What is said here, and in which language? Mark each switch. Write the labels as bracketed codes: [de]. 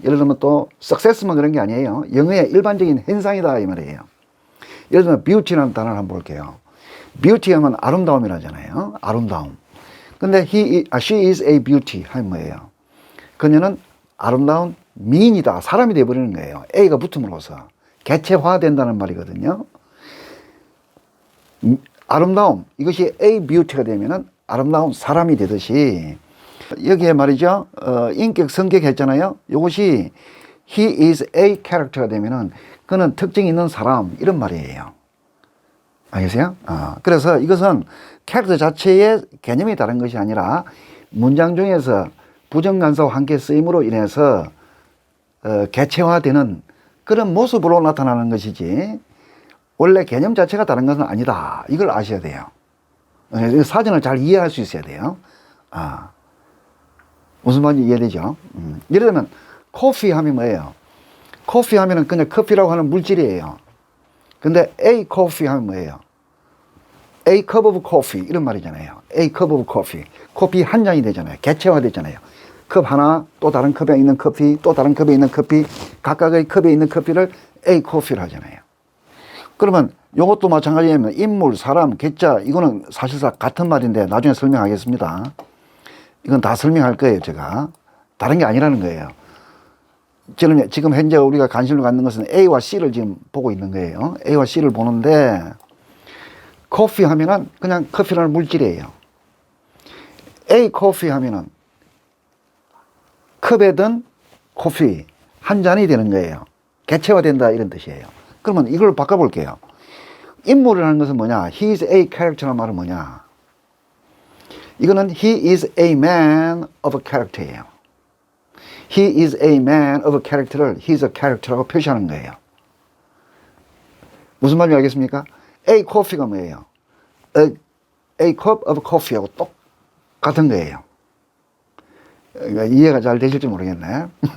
[ko] 예를 들면 또 success만 그런 게 아니에요. 영어의 일반적인 현상이다 이 말이에요. 예를 들면 beauty라는 단어를 한번 볼게요. beauty 하면 아름다움이라잖아요. 아름다움. 근데 [en] she is a beauty [ko] 하면 뭐예요? 그녀는 아름다운 미인이다. 사람이 되어버리는 거예요. A가 붙음으로써 개체화된다는 말이거든요. 아름다움, 이것이 A beauty가 되면은 아름다운 사람이 되듯이 여기에 말이죠. 인격, 성격 했잖아요. 이것이 [en] he is a character [ko] 가 되면은 그는 특징이 있는 사람 이런 말이에요. 알겠어요? 그래서 이것은 캐릭터 자체의 개념이 다른 것이 아니라 문장 중에서 부정관사와 함께 쓰임으로 인해서 개체화되는 그런 모습으로 나타나는 것이지 원래 개념 자체가 다른 것은 아니다. 이걸 아셔야 돼요. 사진을 잘 이해할 수 있어야 돼요. 무슨 말인지 이해되죠? 예를 들면 커피 하면 뭐예요? 커피 하면은 그냥 커피라고 하는 물질이에요. 근데 A coffee 하면 뭐예요? [en] A cup of coffee 이런 말이잖아요. A cup of coffee. [ko] 커피 한 잔이 되잖아요. 개체화 되잖아요. 컵 하나, 또 다른 컵에 있는 커피, 또 다른 컵에 있는 커피, 각각의 컵에 있는 커피를 A coffee를 하잖아요. 그러면 이것도 마찬가지예요. 인물, 사람, 괴짜 이거는 사실상 같은 말인데 나중에 설명하겠습니다. 이건 다 설명할 거예요. 제가. 다른 게 아니라는 거예요. 지금 현재 우리가 관심을 갖는 것은 A와 C를 지금 보고 있는 거예요. A와 C를 보는데 커피 하면은 그냥 커피라는 물질이에요. A 커피 하면은 컵에 든 커피 한 잔이 되는 거예요. 개체화된다 이런 뜻이에요. 그러면 이걸 바꿔볼게요. 인물이라는 것은 뭐냐? [en] He is a character [ko] 라는 말은 뭐냐? 이거는 [en] he is a man of character예요. He is a man of character를 he is a character라고 [ko] 표시하는 거예요. 무슨 말인지 알겠습니까? A coffee가 뭐예요? [en] A cup of coffee하고 똑같은 거예요. [ko] 이해가 잘 되실지 모르겠네.